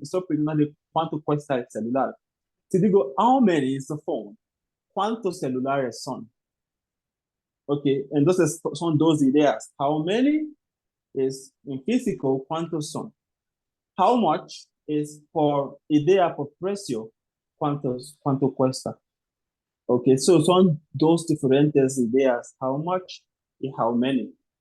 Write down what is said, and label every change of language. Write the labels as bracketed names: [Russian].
[Spanish] Estoy preguntando cuánto cuesta el celular. Si digo, [English] how many is the phone? [Spanish] ¿Cuántos celulares son? Ok, entonces son dos ideas. How many is en físico, ¿cuántos son? How much is por idea, por precio, cuánto cuesta. Ok, so son dos diferentes ideas, how much y how many.